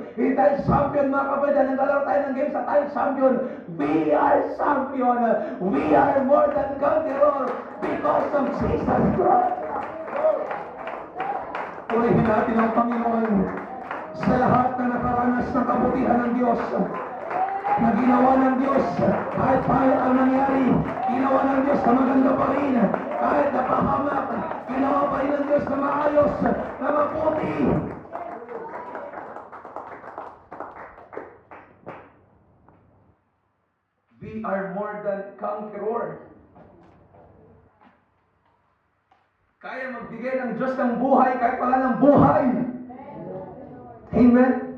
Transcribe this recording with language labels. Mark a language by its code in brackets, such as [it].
[tl] Hindi tayo champion, mga kapatid, dahil naglalaro tayo ng games at tayo champion. [en] We are champion. We are more than conquerors because of Jesus Christ. [tl] Purihin natin ang Panginoon sa lahat na nakaranas ng kabutihan ng Diyos. Na ginawa ng Diyos, kahit pangit ang nangyari, ginawa ng Diyos na maganda pa rin. Kahit napahamak, ginawa pa rin ng Diyos na maayos, na mabuti. [en] We are more than conquerors. [tl] Kaya magbigay ng Diyos ng buhay kahit wala ng buhay. Amen?